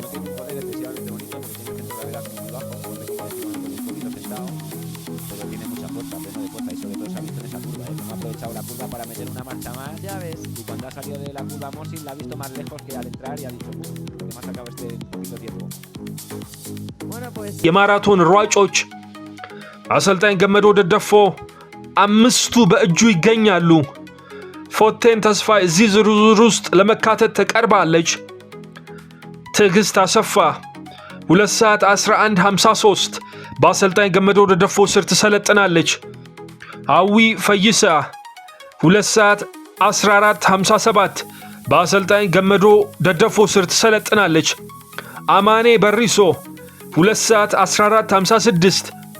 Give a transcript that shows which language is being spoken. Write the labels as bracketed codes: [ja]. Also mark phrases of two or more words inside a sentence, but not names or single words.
[es] No tiene un poder excesivamente bonito porque tiene un centro de gravedad muy bajo, como decimos, un poquito sentado, pero tiene mucha fuerza, pleno de fuerza, y sobre todo se ha visto en esa curva, como ha aprovechado la curva para meter una marcha más. Ya ves. Y cuando ha salido de la curva Mosin la ha visto más lejos que al entrar y ha dicho, que me ha sacado este poquito tiempo. Bueno, pues [am] የማራቶን ሯጮች አሰልጣኝ ገመዶ ደደፎ አምስቱ በእጁ ይገኛሉ። ፎቴን ተስፋይ እዚህ ዝርዝር ውስጥ ለመካተት ተቀርባለች። ትዕግስት አሰፋ 2 ሰዓት 11:53 በአሰልጣኝ ገመዶ ደደፎ ስር ትሰለጥናለች። አዊ ፈይሳ 2 ሰዓት 14:57 በአሰልጣኝ ገመዶ ደደፎ ስር ትሰለጥናለች። አማኔ በሪሶ 2 ሰዓት 14:56